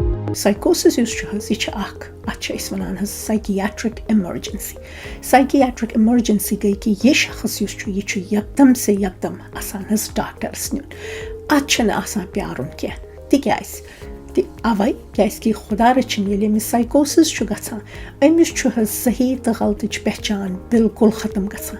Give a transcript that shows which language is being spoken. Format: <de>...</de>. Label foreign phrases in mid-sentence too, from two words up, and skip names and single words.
<ks>Psychosis یُس چھُ حظ یہِ چھِ اَکھ اَتھ چھِ أسۍ وَنان حظ</ks> <en>psychiatric emergency. Psychiatric emergency</en> <ks>گٔے کہِ یہِ شخص یُس چھُ یہِ چھُ یکدم سے یکدم آسان حظ ڈاکٹرَس نیُن. اَتھ چھُنہٕ آسان پیارُن کینٛہہ تِکیٛازِ تہِ اَوَے کیٛازِکہِ خۄدا رٔچھِنۍ ییٚلہِ أمِس سایکوسِس چھُ گژھان أمِس چھُ حظ صحیح تہٕ غلطٕچ پہچان بِلکُل ختم گژھان.</ks>